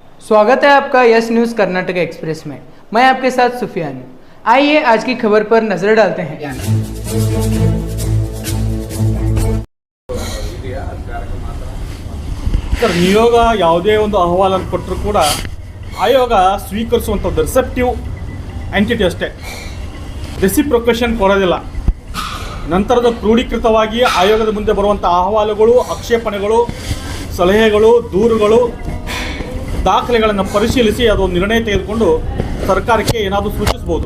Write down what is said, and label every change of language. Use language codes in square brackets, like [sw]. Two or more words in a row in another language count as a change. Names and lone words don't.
[hi] स्वागत है आपका यस न्यूज़ कर्नाटक एक्सप्रेस में। मैं आपके साथ सुफियान हूं। आइए आज की खबर पर नजर डालते हैं। [kn] ಸರ್, ನಿಯೋಗ ಯಾವುದೇ ಒಂದು ಅಹವಾಲನ್ನು ಕೊಟ್ಟರೂ ಕೂಡ ಆಯೋಗ ಸ್ವೀಕರಿಸುವಂಥದ್ದು [en] receptive entity [kn] ಅಷ್ಟೇ, ರೆಸಿಪ್ರೊಕೇಷನ್ ಕೊಡೋದಿಲ್ಲ. ನಂತರದ ಕ್ರೋಢೀಕೃತವಾಗಿ ಆಯೋಗದ ಮುಂದೆ ಬರುವಂಥ ಅಹವಾಲುಗಳು, ಆಕ್ಷೇಪಣೆಗಳು, ಸಲಹೆಗಳು, ದೂರುಗಳು, ದಾಖಲೆಗಳನ್ನು ಪರಿಶೀಲಿಸಿ ಅದು ನಿರ್ಣಯ ತೆಗೆದುಕೊಂಡು ಸರ್ಕಾರಕ್ಕೆ ಏನಾದರೂ ಸೂಚಿಸ್ಬೋದು.